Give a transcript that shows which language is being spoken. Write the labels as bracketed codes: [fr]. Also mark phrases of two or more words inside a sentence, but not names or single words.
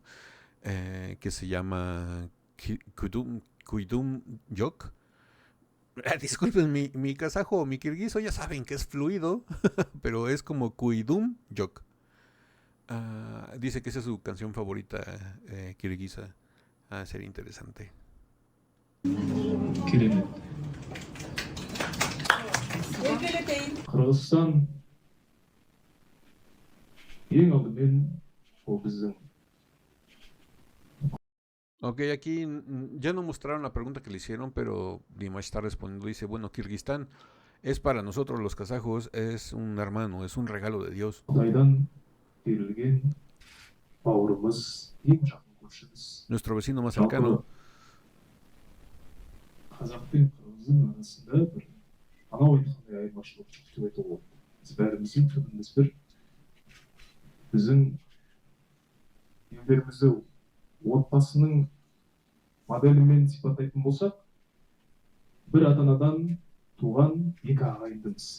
[es] Que se llama Kuydum Yok. Disculpen, mi kazajo o mi kirguizo ya saben que es fluido, pero es como Kuydum Yok. Dice que esa es su canción favorita kirguisa. Sería interesante. [kk] керемет. Қырғызстан ең алдымен ол біздің. [es] Ok, aquí ya no mostraron la pregunta que le hicieron, pero Dimash está respondiendo. Dice, bueno, Kirguistán es para nosotros los kazajos, es un hermano, es un regalo de Dios. [kk] Құдайдан берілген бауырымыз, ең жақын көршіміз. [es] Nuestro vecino más cercano. [kk] Қазақ пен қырғыздың арасында бір анау айтқандай айырмашылық жоқ деп айтуға болады. Біз бәріміздің түбіміз бір. Біздің елдерімізді отбасының моделімен сипаттайтын болсақ, бір ата-анадан туған екі ағайындымыз.